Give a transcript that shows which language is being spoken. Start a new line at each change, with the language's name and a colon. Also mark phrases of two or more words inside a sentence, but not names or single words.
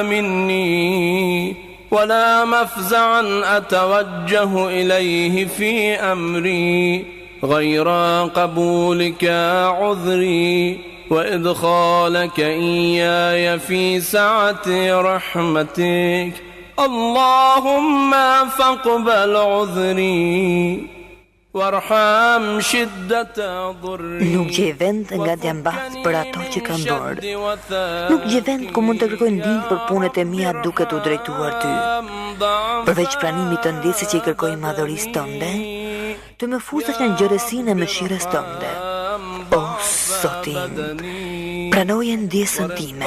Arabic: مني ولا مفزعا أتوجه إليه في أمري غير قبولك عذري وإدخالك إياي في سعة رحمتك اللهم فاقبل عذري وارحم شدة ضري.
Albanian: Nuk gjej vend nga djambat për ato që kam bërë. Nuk gjej vend ku mund të kërkoj ndihmë për punët e mia duke t'u drejtuar ty. Përveç pranimit të ndjesë që i kërkoj madhërisë tënde, të më fusesh në ngjërësinë e mëshirës tënde. O Zoti im, pranoje ndjesën time.